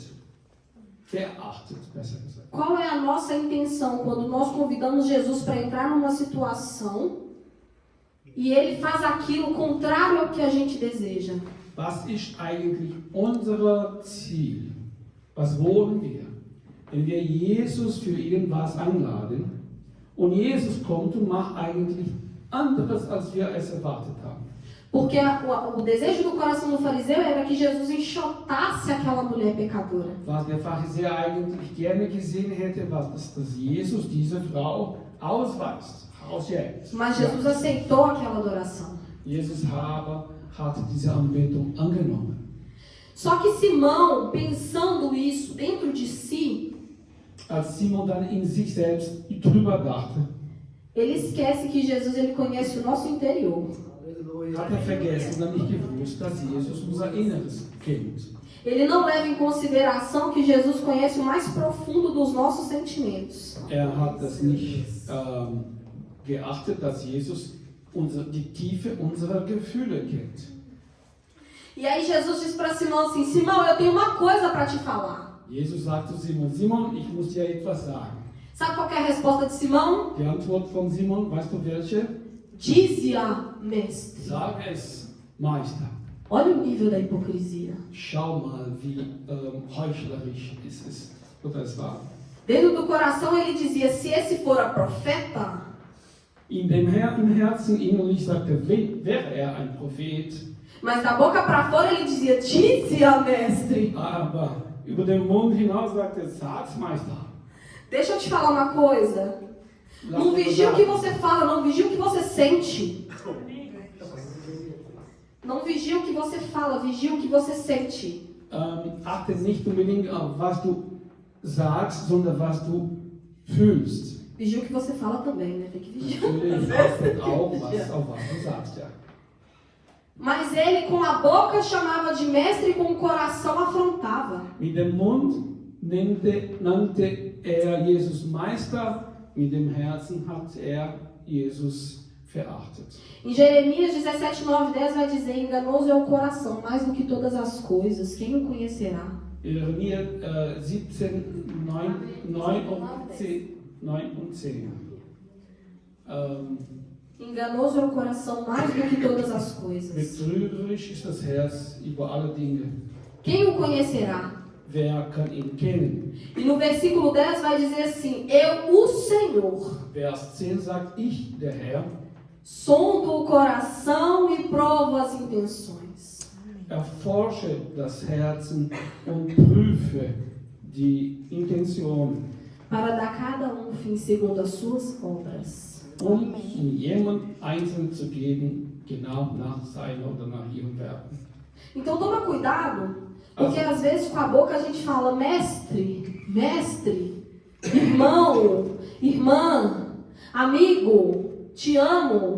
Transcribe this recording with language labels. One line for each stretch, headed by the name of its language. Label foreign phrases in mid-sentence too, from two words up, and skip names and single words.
German: Verachtet, besser gesagt.
Portuguese: Qual é a nossa intenção quando nós convidamos Jesus para entrar numa situação e ele faz aquilo contrário ao que a gente deseja?
German: Was ist eigentlich unser Ziel Was wollen wir, wenn wir Jesus für irgendwas einladen und Jesus kommt und macht eigentlich anderes, als wir es erwartet haben?
Portuguese: Porque o desejo do coração do fariseu era que Jesus enxotasse aquela mulher pecadora.
German: Was der Pharisäer eigentlich gerne gesehen hätte, was dass Jesus diese Frau ausweist, ausjägt.
Portuguese: Mas Jesus aceitou aquela adoração.
German: Jesus hat diese Anbetung angenommen.
Portuguese: Só que Simão, pensando isso dentro de si,
German: Als Simon dann in sich selbst drüber dachte,
Portuguese: ele esquece que Jesus ele conhece o nosso interior.
German: hat vergessen und nicht gewusst, dass Jesus unser Inneres kennt.
Portuguese: Ele não leva em consideração que Jesus conhece o mais profundo dos nossos sentimentos.
German: Hat das nicht geachtet, dass Jesus die Tiefe unserer Gefühle kennt.
Portuguese: E aí Jesus diz para Simão assim: Simão, eu tenho uma coisa para te falar.
German: Jesus sagt zu Simon, Simon, ich muss dir etwas sagen.
Portuguese: Sabe qual que é a resposta de Simão?
German: Die Antwort von Simon, weißt du welche?
Portuguese: Dize-a, mestre.
German: Sag es, Meister.
Portuguese: Olha o nível da hipocrisia.
German: Schau mal, wie heuchlerisch es ist oder es war.
Portuguese: Dentro do coração ele dizia: se esse for a profeta,
German: Im Herzen innerlich sagte, wäre ein Prophet.
Portuguese: mas da boca para fora ele dizia: dize-a, mestre.
German: Aber über den Mund hinaus sagte, sag's, Meister.
Portuguese: Deixa eu te falar uma coisa. Não vigia o que você fala, não vigia o que você sente. Não vigia o que você fala, vigia o que você sente.
German: Achte nicht unbedingt auf, was du sagst, sondern was du fühlst.
Portuguese: Vigia o que você fala também, né? Tem que vigiar.
German: Natürlich achtet auch, auf was du sagst, ja.
Portuguese: Mas ele com a boca chamava de mestre e com o coração afrontava.
German: Mit dem Mund nannte Jesus Meister, mit dem Herzen hat Jesus verachtet.
Portuguese: Em Jeremias 17, 9, 10 vai dizer: enganoso é o coração, mais do que todas as coisas, quem o conhecerá?
German: Jeremias 17, 9 und 10.
Portuguese: Enganoso é o coração mais do que todas as coisas.
German: Betrügerisch ist das Herz über alle Dinge.
Portuguese: Quem o conhecerá?
German: Wer kann ihn kennen?
Portuguese: E no versículo 10 vai dizer assim: eu, o Senhor,
German: Vers 10 sagt, ich, der Herr,
Portuguese: sondo o coração e provo as intenções.
German: erforsche das Herzen und prüfe die Intentionen,
Portuguese: Para dar cada um fim segundo as suas obras.
German: jemand einzeln zu geben, genau nach seiner oder nach ihrem Werken.
Portuguese: Então toma cuidado, porque às vezes com a boca a gente fala mestre, mestre, irmão, irmã, amigo, te amo.